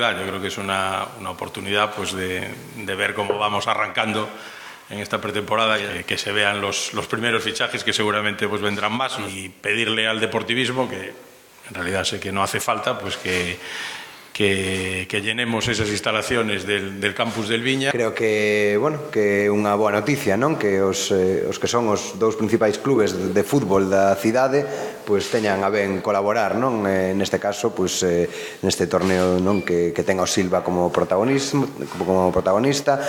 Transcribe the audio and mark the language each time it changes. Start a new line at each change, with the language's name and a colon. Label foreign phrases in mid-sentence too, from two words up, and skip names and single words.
Spanish: Yo creo que es una oportunidad pues, de ver cómo vamos arrancando en esta pretemporada, que se vean los primeros fichajes, que seguramente pues, vendrán más, y pedirle al deportivismo, que en realidad sé que no hace falta, pues que llenemos esas instalaciones del campus del Viña.
Galician: Creo que, bueno, que é unha boa noticia, non? Que os que son os dous principais clubes de fútbol da cidade pois teñan a ben colaborar, non? Neste caso, pois neste torneo, non, que ten o Silva como protagonista.